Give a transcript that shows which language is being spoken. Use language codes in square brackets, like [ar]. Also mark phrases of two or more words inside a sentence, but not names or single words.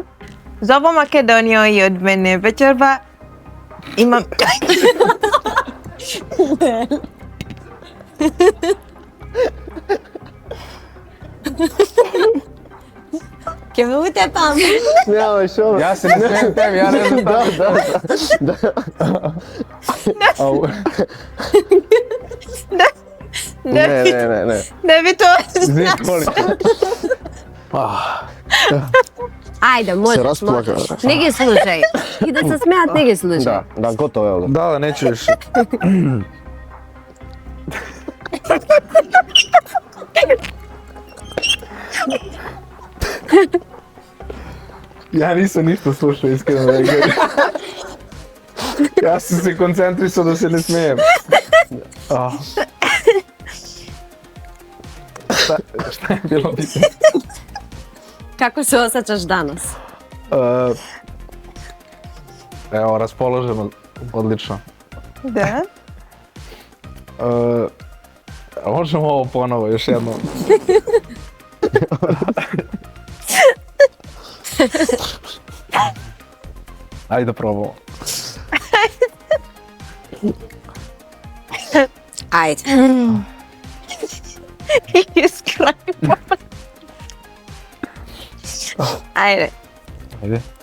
[mk] За во Македонија и од мене вечерва имам... Ке ме утепам. Нема шо. [hr] Ja se ne smijem tebi, ja ne znam. [mk] Не. Девито, Ајде, може. Се расплака. Не ги слушај. И да се смеат, не ги слушај. Да, готово е. [sr] Da, neću više. Ја нисам ништо слушao, [mk] искрено да кажам. Јас сум се концентрисao да се не смеем. [sr] Šta je bilo pitanje? [mk] Како се осеќаш данас? [sr] Evo, raspoloženo, odlično. [mk] Да. [sr] Možemo ovo ponovo, još jednom. Ajde da probamo. [mk] Ајде. Искрено. Ајде. [sr] Ajde.